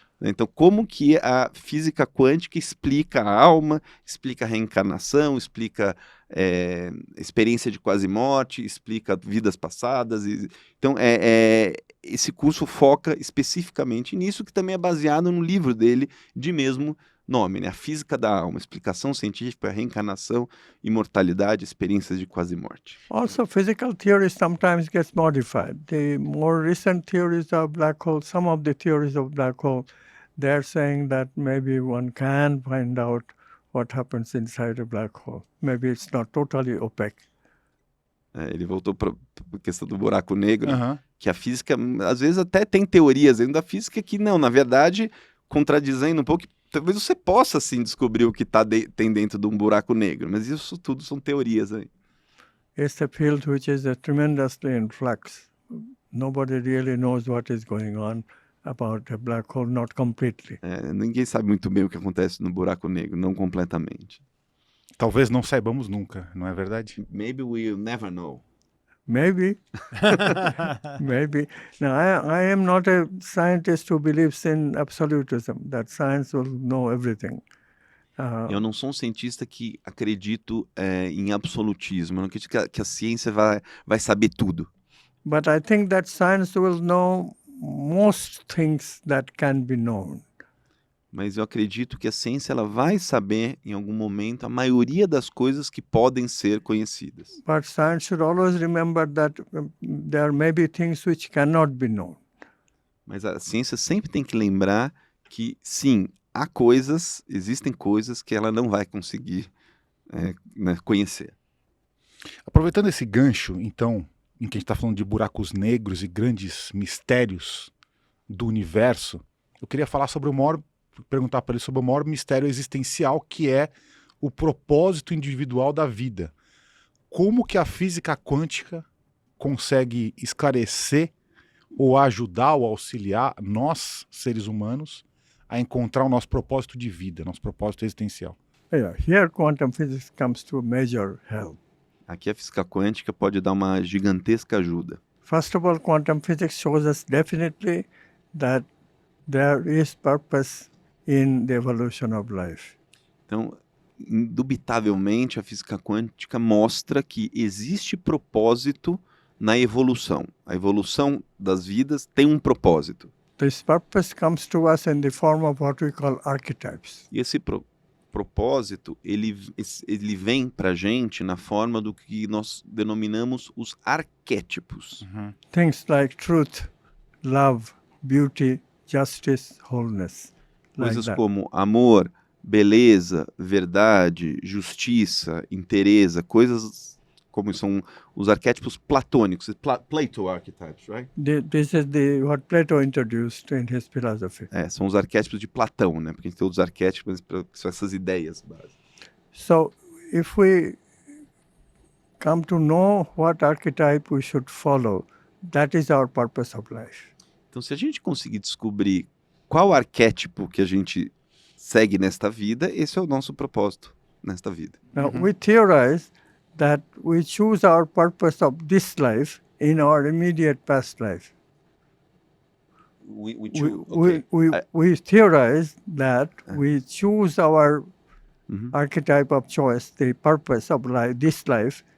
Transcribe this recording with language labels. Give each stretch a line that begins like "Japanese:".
Portuguese: Então, como que a física quântica explica a alma, explica a reencarnação, explica experiência de quase morte, explica vidas passadas. Então, esse curso foca especificamente nisso, que também é baseado no livro dele de mesmo nome, né? A Física da Alma, explicação científica, reencarnação, imortalidade, experiências de quase morte.
English: Also, physical theory sometimes gets modified. The more recent theories of black hole, some of the theories of black hole, they're saying that maybe one can find out what happens inside a black hole. Maybe it's not totally opaque.
Portuguese: Ele voltou para a questão do buraco negro, Aham. que a física, às vezes até tem teorias dentro da física que não, na verdade, contradizendo um pouco, talvez você possa, sim, descobrir o que tem dentro de um buraco negro, mas isso tudo são teorias aí.
English: It's a field which is tremendously in flux. Nobody really knows what is going on about a black hole, not completely.
Portuguese: Ninguém sabe muito bem o que acontece no buraco negro, não completamente. Talvez não saibamos nunca, não é verdade?
English: Maybe we'll never know. Maybe. Maybe. Now, I am not a scientist who believes in absolutism, that science will know everything.
Portuguese: Eu não sou um cientista que acredito em absolutismo, eu não acredito que a ciência vai saber tudo.
English: But I think that science will know most things that can be known.
Portuguese: Mas eu acredito que a ciência ela vai saber, em algum momento, a maioria das coisas que podem ser conhecidas.
English: But science should always remember that there may be things which cannot be known.
Portuguese: Mas a ciência sempre tem que lembrar que, sim, existem coisas que ela não vai conseguir né, conhecer. Aproveitando esse gancho, então, em que a gente está falando de buracos negros e grandes mistérios do universo, eu queria perguntar para ele sobre o maior mistério existencial, que é o propósito individual da vida. Como que a física quântica consegue esclarecer ou ajudar ou auxiliar nós, seres humanos, a encontrar o nosso propósito de vida, nosso propósito existencial?
English: Yeah, here quantum physics comes to major help.
Portuguese: Aqui a física quântica pode dar uma gigantesca ajuda.
English: First of all, quantum physics shows us definitely that there is purpose in the evolution of life.
Portuguese: Então, indubitavelmente, a física quântica mostra que existe propósito na evolução. A evolução das vidas tem um propósito.
English: This purpose comes to us in the form of what we call archetypes.
Portuguese: E esse propósito, ele vem para a gente na forma do que nós denominamos os arquétipos.
English: Things like truth, love, beauty, justice, wholeness. Like
Portuguese: Coisas
English: that.
Portuguese: como amor, beleza, verdade, justiça, inteireza, coisas como são os arquétipos platônicos,
English: Plato archetypes, right? This is what Plato introduced in his philosophy.
Portuguese: São os arquétipos de Platão, né? Porque a gente tem outros arquétipos, que são essas ideias básicas.
English: So, if we come to know what archetype we should follow, that is our purpose of life.
Portuguese: Então, se a gente conseguir descobrir qual arquétipo que a gente segue nesta vida, esse é o nosso propósito nesta vida.
English: Now, we theorize that we choose our purpose of this life in our immediate past life. We theorize that we choose our archetype of choice, the purpose of this life,